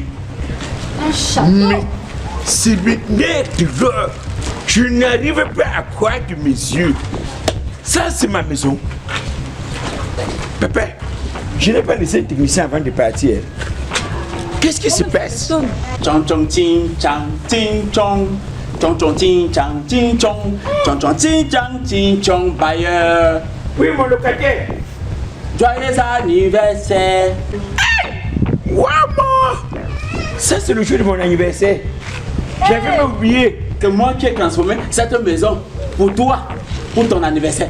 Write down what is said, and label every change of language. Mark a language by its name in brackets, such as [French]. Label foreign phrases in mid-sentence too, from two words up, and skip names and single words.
[French] Un château. Mais c'est maître. Je n'arrive pas à croire de mes yeux. Ça c'est ma maison. Papa, je n'ai pas laissé le technicien avant de partir. Qu'est-ce qui se passe? Chong chong ting chang ting chong. Chong chong ting chang ting chong. Chong chong ting chang ting chong. Bailleur. Oui, mon locataire. Joyeux anniversaire. Hey! Wow, moi! Ça, c'est le jour de mon anniversaire. J'avais même oublié. Que moi qui ai transformé cette maison pour toi, pour ton anniversaire.